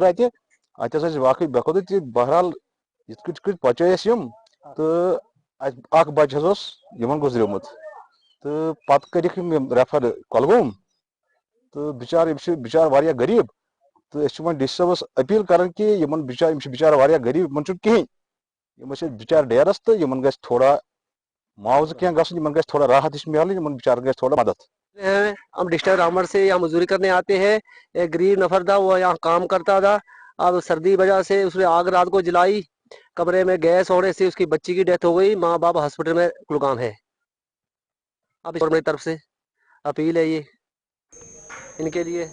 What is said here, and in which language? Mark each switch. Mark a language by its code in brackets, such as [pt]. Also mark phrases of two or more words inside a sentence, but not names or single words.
[ks] اَتہِ ہسا ٲسۍ واقعٕے بے خودٕے تہِ بہرحال یِتھ کٔنۍ بچٲے اَسہِ یِم تہٕ اَتہِ اکھ بچہِ حظ اوس یِمن گُزریومُت تہٕ پتہٕ کٔرِکھ یِم ریفر کۄلگوم تہٕ بِچارٕ یِم چھِ بِچارٕ واریاہ غریٖب تہٕ أسۍ چھِ وۄنۍ ڈی سی صٲبس اپیٖل کران کہِ یِم چھِ بِچارٕ واریاہ غریٖب یِمن چھُنہٕ کِہینۍ یِم ٲسۍ بِچارٕ ڈیرس تہٕ یِمن گژھِ تھوڑا معاوضہٕ کینٛہہ گژھُن یِمن گژھِ تھوڑا راحت ہِش میلٕنۍ یِمن بِچارن گژھِ تھوڑا مدد [ur] ہم ڈسٹرکٹ رامبڑ سے یہاں مزدوری کرنے آتے ہیں ایک غریب نفر تھا وہ یہاں کام کرتا تھا اب سردی وجہ سے اس نے آگ رات کو جلائی کمرے میں گیس ہونے سے اس کی بچی کی ڈیتھ ہو گئی ماں باپ ہاسپٹل میں کلگام ہے اب میری طرف سے اپیل ہے یہ ان کے لیے